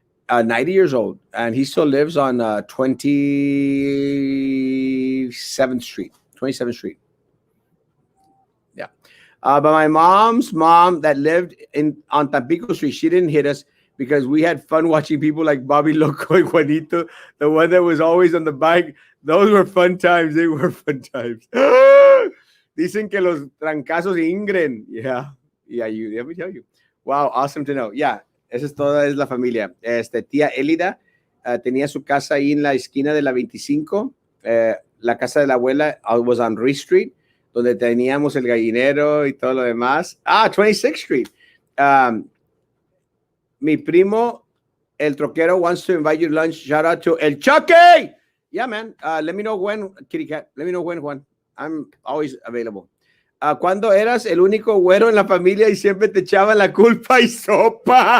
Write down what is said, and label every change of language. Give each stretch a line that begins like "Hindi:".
English: 90 years old, and he still lives on 27th Street. 27th Street. Yeah. But my mom's mom that lived on Tampico Street, she didn't hit us because we had fun watching people like Bobby Loco and Juanito, the one that was always on the bike. Those were fun times. They were fun times.
Spanish: Dicen que los trancazos ingren.
English: Yeah. Let me tell you. Wow, awesome to know. Yeah.
Spanish: Esa es la familia. Tía Elida tenía su casa ahí en la esquina de la 25. La casa de la abuela
English: was on Ruiz Street,
Spanish: donde teníamos el gallinero y todo lo demás.
English: 26th Street.
Spanish: Mi primo, el troquero,
English: wants to invite you to lunch. Shout out to El Chucky. Yeah, man. Let me know when, Kitty Cat. Let me know when, Juan. I'm always available.
Spanish: ¿Cuándo eras el único güero en la familia y siempre te echaban la culpa y sopa?